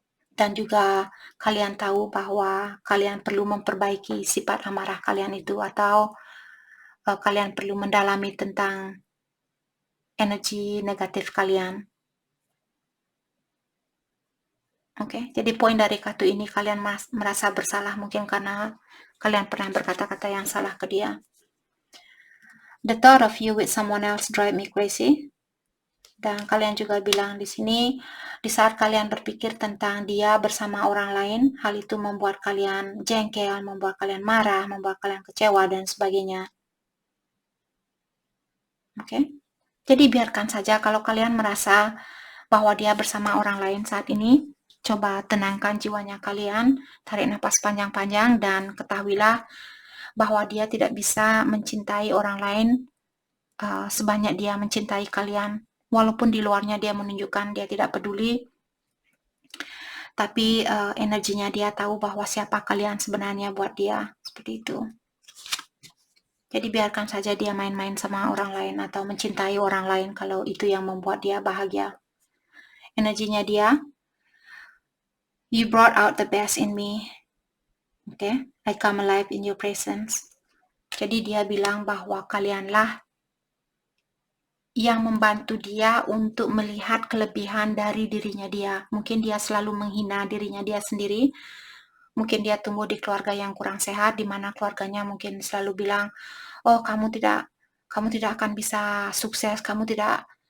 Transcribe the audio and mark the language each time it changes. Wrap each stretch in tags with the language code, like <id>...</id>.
<id>Dan juga kalian tahu bahwa kalian perlu memperbaiki sifat amarah kalian itu, atau kalian perlu mendalami tentang energi negatif kalian. Oke, jadi poin dari kartu ini, kalian merasa bersalah mungkin karena kalian pernah berkata-kata yang salah ke dia.</id> <en>The thought of you with someone else drive me crazy.</en> <id>Dan kalian juga bilang di sini, di saat kalian berpikir tentang dia bersama orang lain, hal itu membuat kalian jengkel, membuat kalian marah, membuat kalian kecewa, dan sebagainya. Oke? Jadi biarkan saja kalau kalian merasa bahwa dia bersama orang lain saat ini. Coba tenangkan jiwanya kalian, tarik napas panjang-panjang, dan ketahuilah bahwa dia tidak bisa mencintai orang lain sebanyak dia mencintai kalian. Walaupun di luarnya dia menunjukkan dia tidak peduli, tapi energinya dia tahu bahwa siapa kalian sebenarnya buat dia. Seperti itu. Jadi biarkan saja dia main-main sama orang lain atau mencintai orang lain kalau itu yang membuat dia bahagia. Energinya dia,</id> <en>you brought out the best in me. Okay? I come alive in your presence.</en> <id>Jadi dia bilang bahwa kalianlah yang membantu dia untuk melihat kelebihan dari dirinya dia. Mungkin dia selalu menghina dirinya dia sendiri. Mungkin dia tumbuh di keluarga yang kurang sehat, di mana keluarganya mungkin selalu bilang, oh kamu tidak akan bisa sukses, kamu tidak</id>